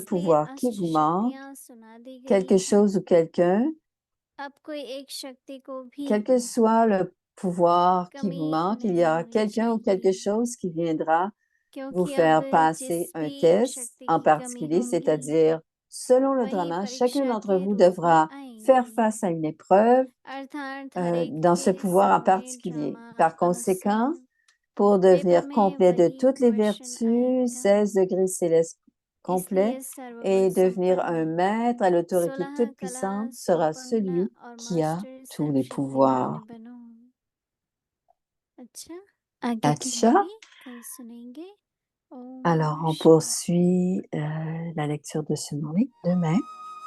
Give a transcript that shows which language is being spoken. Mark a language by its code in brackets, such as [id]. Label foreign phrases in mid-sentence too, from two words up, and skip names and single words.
[hi] इसलिए [fr] pouvoir qui [hi] अष्ट [fr] vous manque, [hi] शक्तियां सुना दी गई [fr] quelque [hi] हैं [fr] chose ou quelqu'un, [hi] अब कोई एक शक्ति को भी [fr] quel que soit le pouvoir qui vous [hi] कमी [fr] manque, il y [hi] नहीं [fr] aura [hi] होनी [fr] quelqu'un ou quelque [hi] चाहिए [fr] chose qui viendra vous [hi] क्योंकि अब [fr] faire passer [hi] जिस [fr] un [hi] भी [fr] test [hi] शक्ति [fr] en [hi] की कमी [fr] particulier, [hi] होगी [fr] c'est-à-dire Selon le [hi] वही [fr] drama, chacun [hi] परीक्षा [fr] d'entre [hi] के [fr] vous [hi] रूप में [fr] devra faire [hi] आएंगे [fr] face à une épreuve [hi] अर्थात हर एक [fr] dans ce [hi] के [fr] pouvoir en [hi] समय [fr] particulier. [hi] ड्रामा [fr] Par conséquent, [hi] अनुसार [fr] pour [hi] पेपर [fr] devenir [hi] में [fr] complet de [hi] वही [fr] toutes les [hi] क्वेश्चन [fr] vertus, [hi] आएगा [fr] 16 degrés célestes complets, [hi] इसलिए [fr] et [hi] सर्वगुण [fr] devenir un [hi] संपन्न [fr] maître à l'autorité [hi] 16 [fr] toute [hi] कला [fr] puissante sera [hi] संपन्न [fr] celui [hi] और [fr] qui a [hi] मास्टर [fr] tous les [hi] सर्वशक्तिमान [fr] pouvoirs. [hi] बनो अच्छा आगे की Acha. कहानी कल सुनेंगे ओम [fr] Alors, [hi] नमः [fr] on [hi] शिवाय [fr] poursuit la lecture de ce nom demain.